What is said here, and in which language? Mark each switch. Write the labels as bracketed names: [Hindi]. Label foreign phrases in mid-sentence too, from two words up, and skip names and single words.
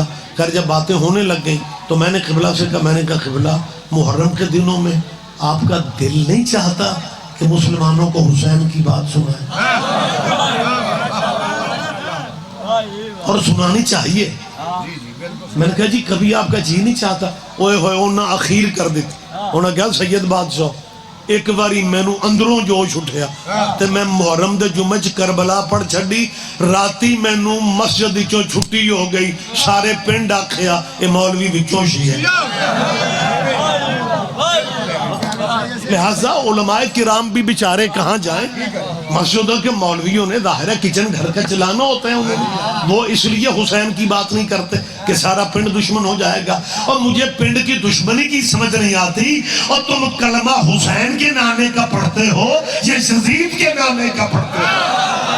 [Urdu] خیر جب باتیں ہونے لگ گئیں تو میں نے قبلہ سے کہا، میں نے کہا قبلہ محرم کے دنوں میں آپ کا دل نہیں چاہتا کہ مسلمانوں کو حسین کی بات سنائیں؟ اور سنانی چاہیے. میں نے کہا جی کبھی آپ کا جی نہیں چاہتا؟ [Punjabi] اوئے ہوئے انہاں اخیر کر دیتی. انہاں کہا سید بادشاہ ایک باری مینوں اندروں جوش اٹھیا تے میں محرم دے جمعہ چ کربلا پڑھ چھڈی. راتی مینوں مسجد وچوں چھٹی ہو گئی. سارے پنڈ آکھیا اے مولوی وچوں شیعہ ہے. [Urdu] لہذا علماء کرام بھی بیچارے کہاں جائیں. مسجدوں کے مولویوں نے ظاہر ہے کچن گھر کا چلانا ہوتا ہے انہیں. وہ اس لیے حسین کی بات نہیں کرتے کہ سارا پنڈ دشمن ہو جائے گا. اور مجھے پنڈ کی دشمنی کی سمجھ نہیں آتی. اور تم کلمہ حسین کے نانے کا پڑھتے ہو یا یزید کے نانے کا پڑھتے ہو.